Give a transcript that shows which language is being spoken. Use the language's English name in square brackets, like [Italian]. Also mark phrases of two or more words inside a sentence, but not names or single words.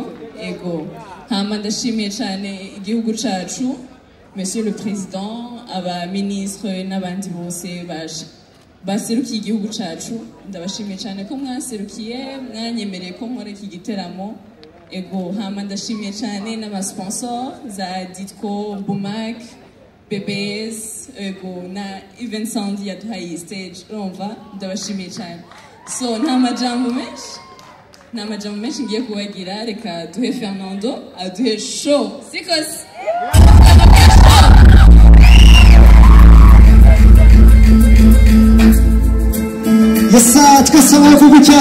[Rundi] Ego, hama ndashimiye cyane igihugu cyacu, [French] Monsieur le Président, [Rundi] aba ministre n'abandi bose baserukiye igihugu cyacu. Ndabashimiye cyane ko mwaserukiye, mwanyemereye ko nkora iki giteramo. Ego, hama ndashimiye cyane n'abasponsor za Ditko, Bumak, BBS, ego, na Even Sound yaduhaye stage, urumva? Ndabashimiye cyane. So, nta majambo menshi ngiye kubagira, reka duhe Fernando aduhe show. Sikos! Yesa, twese amaboko gutya.